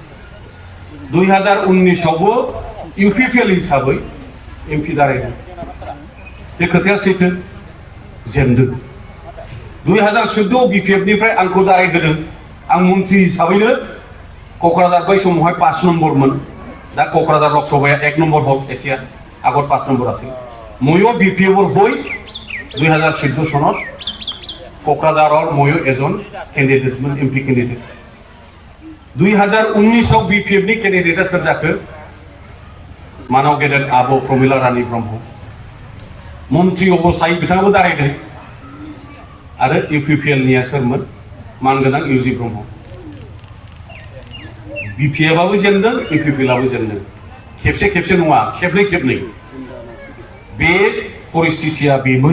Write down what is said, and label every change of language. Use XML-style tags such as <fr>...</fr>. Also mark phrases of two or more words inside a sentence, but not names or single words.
<brx>2019आवबो इउपिपिएल हिसाबै एमपि दारायदों बे खोथाया सैथो जेनदों 2014 बिपिएफनिफ्राय आंखौ दारायहोदों आं मन्त्रि हिसाबैनो क'क्राझार बै समावहाय 5 नम्बरमोन दा क'क्राझार लकसभाया 1 नम्बर हल एथिया</brx> <as>আগত 5 নম্বৰ আছিল ময়ো বিপিএফৰ হৈ 2014 চনত কোকৰাঝাৰৰ ময়ো এজন কেণ্ডিডেটমोन এমপি কেণ্ডিডেট</as> <brx>2019 आव बिपिएफनि केन्डिडेटआ सोर जाखो मानव गेदेर आब' प्रमिला रानी ब्रह्म मन्त्रि अबस्थायै बिथाङाबो दारायदों आरो इउपिपिएलनिया सोरमोन मानगोनां इउजि ब्रह्म बिपिएफआबो जेनदों इउपिपिएलआबो जेनदों खेबसे खेबसे नङा खेबनै खेबनै बे परिस्थितिया बेमोन</brx>